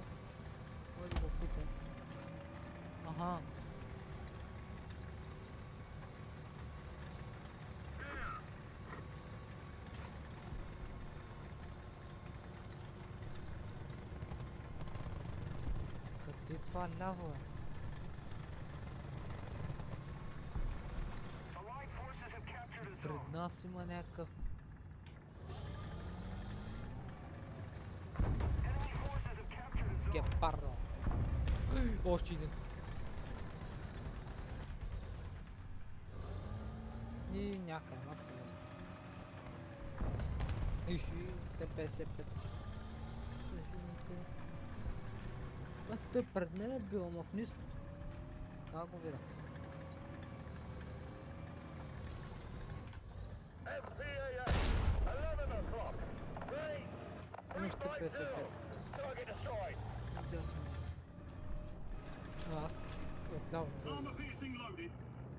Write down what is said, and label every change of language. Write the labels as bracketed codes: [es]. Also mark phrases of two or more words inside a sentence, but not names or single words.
[bg] Кой да го пита? Аха. Къде това ляво е? [en] Allied forces have captured a zone. [bg] Пред нас има някакъв... [en] Enemy forces have captured a zone. [bg] Гепардо. Още един. И някъде максимум. Иши, Т-55. Аз той пред мен е бил, ама в ниското. Как го видя? [en] FPAA, 11 o'clock. Green. [bg] Нищо 55. [en] Target destroyed. [bg] Дясно. Аз отляво. [en] Armor piercing loaded.